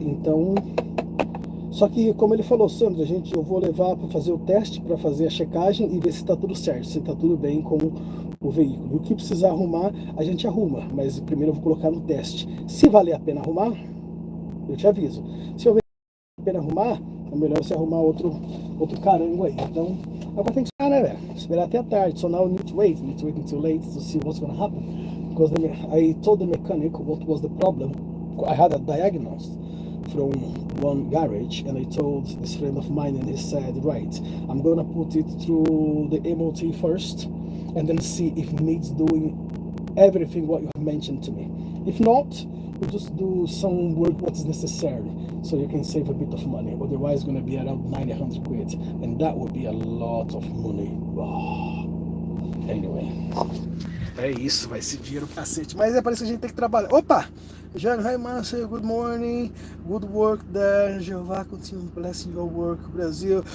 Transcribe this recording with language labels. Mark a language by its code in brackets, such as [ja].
[pt] Então, só que como ele falou, Sandra, eu vou levar para fazer o teste, para fazer a checagem e ver se está tudo certo, se está tudo bem com o veículo. E o que precisar arrumar, a gente arruma, mas primeiro eu vou colocar no teste. Se valer a pena arrumar, eu te aviso. Se valer a pena arrumar, é melhor você arrumar outro carango aí. Então, agora tem que esperar, né, velho? Esperar até a tarde. [en] So now I need to wait until late to see what's gonna happen. Because I told the mechanic what was the problem. I had a diagnosis from one garage, and I told this friend of mine, and he said, right, I'm gonna put it through the MOT first, and then see if it needs doing everything what you have mentioned to me. If not, we'll just do some work what is necessary, so you can save a bit of money. Otherwise, it's gonna be around 900 quid, and that would be a lot of money. Oh. [pt] Anyway, é isso, vai ser dinheiro cacete. Mas é para isso que a gente tem que trabalhar. Opa! [en] John, hi Marcel, good morning, good work there, Jeová continue blessing your work, Brasil.